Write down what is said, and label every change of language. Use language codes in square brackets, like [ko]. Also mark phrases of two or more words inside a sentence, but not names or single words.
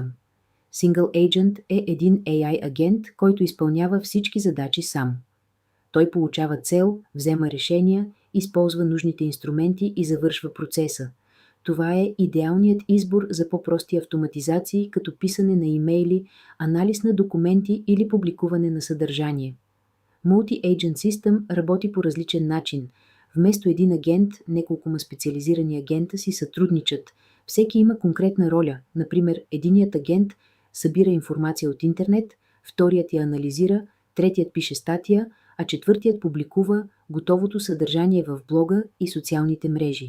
[en] Single Agent [bg] е един AI агент, който изпълнява всички задачи сам. Той получава цел, взема решения, използва нужните инструменти и завършва процеса. Това е идеалният избор за по-прости автоматизации, като писане на имейли, анализ на документи или публикуване на съдържание. [en] Multi-Agent System [bg] работи по различен начин. Вместо един агент, неколкома специализирани агента си сътрудничат. Всеки има конкретна роля. Например, единият агент събира информация от интернет, вторият я анализира, третият пише статия, а четвъртият публикува готовото съдържание в блога и социалните мрежи.